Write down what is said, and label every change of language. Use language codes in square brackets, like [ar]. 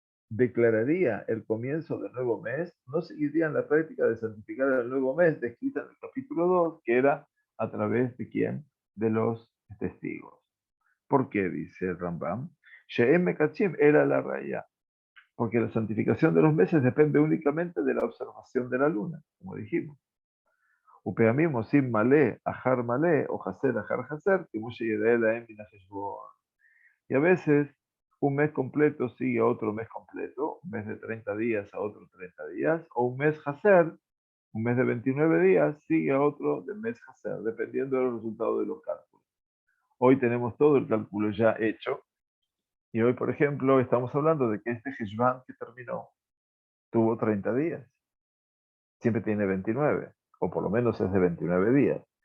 [es] declararía el comienzo del nuevo mes, no seguirían la práctica de santificar el nuevo mes descrita en el capítulo 2, que era a través de quién? De los testigos. ¿Por qué? Dice el Rambam. She'em Mekachim era la raya, porque la santificación de los meses depende únicamente de la observación de la luna, como dijimos. [he] ופעמים עושים מלא אחר מלא o חסר אחר חסר, כמו שיראה להם מן החשבון. [es] Y a veces un mes completo sigue a otro mes completo, un mes de 30 días a otro 30 días, o un mes hacer, un mes de 29 días, sigue a otro del mes hacer, dependiendo del resultado de los cálculos. Hoy tenemos todo el cálculo ya hecho, y hoy, por ejemplo, estamos hablando de que este Heshvan que terminó tuvo 30 días, siempre tiene 29, o por lo menos es de 29 días.